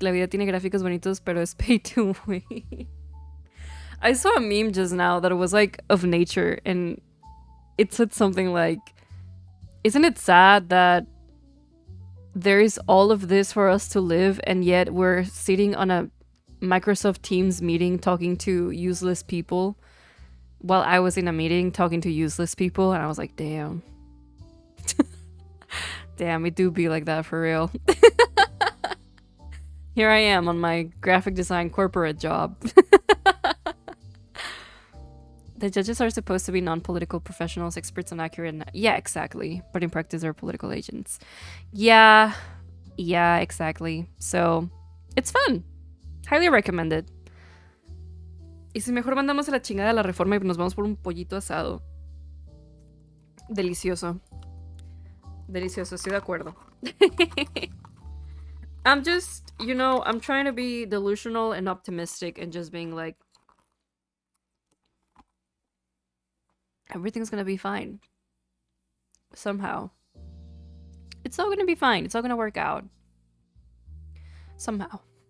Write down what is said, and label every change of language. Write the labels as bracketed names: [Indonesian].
[Spanish] La vida tiene gráficos bonitos, pero es [English] pay to win. I saw a meme just now that was like of nature, and it said something like, isn't it sad that there is all of this for us to live, and yet we're sitting on a Microsoft Teams meeting talking to useless people, while I was in a meeting talking to useless people, and I was like, damn. Damn, it do be like that for real. Here I am on my graphic design corporate job. The judges are supposed to be non-political professionals, experts on accurate... Yeah, exactly. But in practice, they're political agents. Yeah, exactly. So, it's fun. Highly recommended. [Spanish] Y si mejor mandamos a la chingada de la reforma y nos vamos por un pollito asado. Delicioso. Delicioso, estoy de acuerdo. [English] I'm just, I'm trying to be delusional and optimistic and just being like, everything's gonna be fine. Somehow. It's all gonna be fine. It's all gonna work out. Somehow.